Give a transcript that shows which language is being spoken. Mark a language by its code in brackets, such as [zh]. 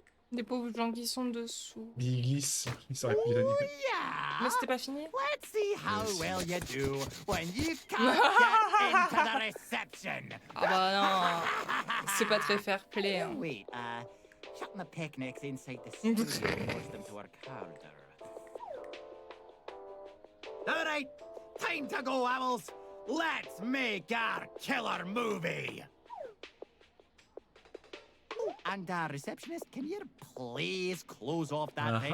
[fr] Des pauvres gens qui sont dessous. Il glisse, il s'aurait pu l'animer. Yeah! Mais c'était pas fini? [en] Let's see how well you do when you can't get into the reception. [fr] Ah bah non, c'est pas très fair play. Hein. [en] Wait, shutting the picnics inside the studio forced them to work harder. All right, time to go, owls. Let's make our killer movie. Oh, and receptionist, can you please close off that vent